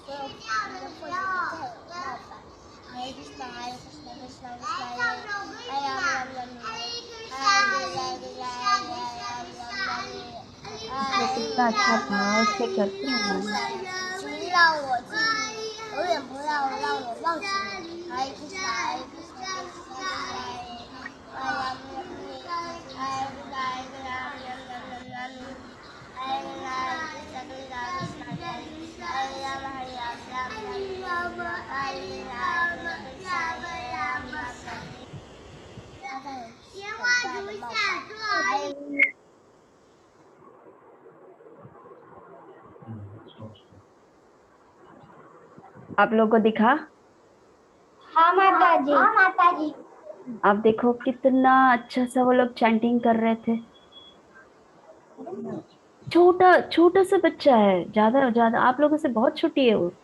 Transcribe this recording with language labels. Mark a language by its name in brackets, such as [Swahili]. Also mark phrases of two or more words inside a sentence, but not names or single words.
[Sanskrit] Hare Krishna, Krishna Krishna, Hare Ram, Hare Ram, [Hindi] वो कितना अच्छा भाव से करते हैं ना। [Chinese] 请让我记忆，永远不让我忘记你。 [Sanskrit] Hare Krishna, Hare Krishna, Krishna Krishna, Hare Ram, Hare Ram, Hare Ram, Krishna Krishna, Krishna Krishna, Hare Ram, Hare Ram, Hare Ram, Krishna Ram, Hare [Chinese] 莲花足下坐。 [Hindi] आप लोगों को दिखा? हाँ माता जी, हाँ माता जी। आप देखो कितना अच्छा सा वो लोग चैंटिंग कर रहे थे। छोटा छोटा सा बच्चा है, ज्यादा आप लोगों से बहुत छोटी है वो।